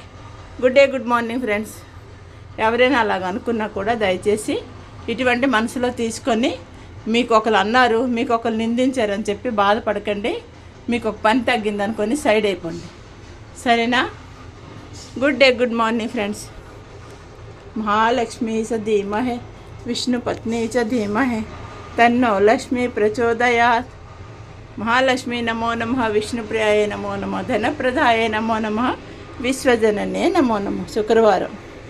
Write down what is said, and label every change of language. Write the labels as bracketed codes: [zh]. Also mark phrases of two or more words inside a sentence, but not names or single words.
[en] Good morning friends. [te] ఎవరైనా అలాగ అనుకున్నా కూడా దయచేసి ఇటువంటి మనసులో తీసుకొని, మీకు ఒకరు అన్నారు, మీకు ఒకరు నిందించారని చెప్పి బాధపడకండి. మీకు ఒక పని తగ్గిందనుకొని సైడ్ అయిపోండి, సరేనా? [en] Good morning friends. [sa] महालक्ष्मी च धीमहि विष्णुपत्नी च धीमहि तन्नो लक्ष्मी प्रचोदयात्. మహాలక్ష్మి నమో నమః, విష్ణుప్రియాయ నమో నమః, ధనప్రదాయ నమో నమః, విశ్వజననే నమో నమః. [te] శుక్రవారం.